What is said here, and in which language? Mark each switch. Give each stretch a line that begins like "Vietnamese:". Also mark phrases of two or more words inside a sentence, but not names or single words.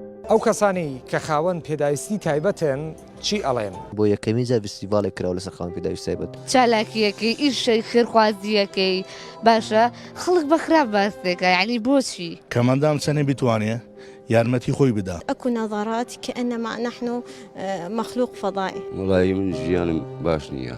Central Kurdish: ئەو کەسانی کە خاوەن پێداویستی تایبەتن چی ئەڵێن؟ بۆ یەکەمی جار فستیڤالێک کراوە لەسەر خاوەن پێداویستی تایبەت. چالاکیەکەی ئیشەی خێرخوازیەکەی باشە خەڵک بە خراپ باس دەکە، یعنی بۆچی؟ کەمەندام چەنێ بتوانێ یارمەتی خۆی بدا.
Arabic: أكو نظرات كأنما نحن مخلوق فضائي.
Central Kurdish: وڵی من ژیانم باش نییە.